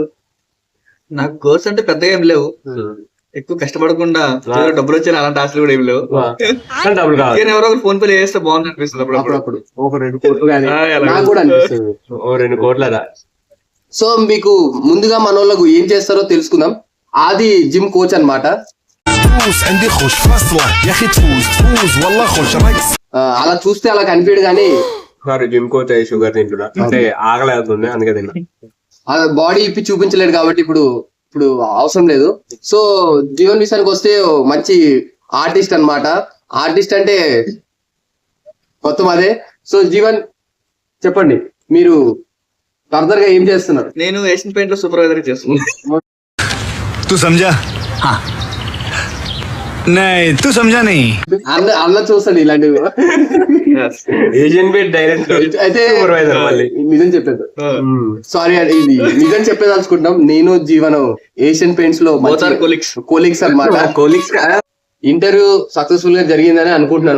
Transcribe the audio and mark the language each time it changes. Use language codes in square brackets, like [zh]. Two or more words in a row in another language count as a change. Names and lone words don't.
[te] నాకు గోల్స్ అంటే పెద్దగా ఏం లేవు, ఎక్కువ కష్టపడకుండా డబ్బులు వచ్చే అలాంటి ఆశలు కూడా ఏం లేవు. డబ్బులు కావాలి, ఎవరో ఒకరు ఫోన్ పే చేస్తే బాగుంది అనిపిస్తుంది అప్పుడప్పుడు. ఒక 2 కోట్లు కానీ నాకు కూడా అనిపిస్తుంది. 2 కోట్లదా. సో మీకు ముందుగా మన వాళ్ళకు ఏం చేస్తారో తెలుసుకుందాం. ఆది [en] gym coach [te] అన్నమాట. [ar] فلوس عندي خوش فصلة يا اخي تفوز والله خوش رقص. [te] అలా చూస్తే అలా కనిపించడు కానీ సారీ [en] gym coach [te] అయ్యి షుగర్ తింటున్నా అంటే ఆకలి అవుతుంది అందుకే తిన్నా. బాడీ ఇప్పి చూపించలేడు కాబట్టి ఇప్పుడు అవసరం లేదు. సో జీవన్ విషయానికి వస్తే మంచి ఆర్టిస్ట్ అన్నమాట. ఆర్టిస్ట్ అంటే మొత్తం అదే. సో జీవన్ చెప్పండి, మీరు ఫర్దర్ గా ఏం చేస్తున్నారు? నేను ఏషియన్ పెయింట్ లో సూపర్వైజర్ చేస్తున్నాను. [hi] तू समझा? हाँ नहीं तू समझा नहीं. [te] అన్న చూస్తాడు ఇలాంటివి. ఏషియన్ పెయింట్ డైరెక్ట్ అయితే సూపర్వైజర్ మళ్ళీ నిజం చెప్పేది సారీ అండి, ఇది నిజం చెప్పేదలుచుకుంటాం. నేను జీవనం ఏషియన్ పెయింట్స్ లో కోలీగ్స్ అన్నమాట. కోలీగ్స్ [en] interview successful [te] గా జరిగిందని అనుకుంటున్నాను.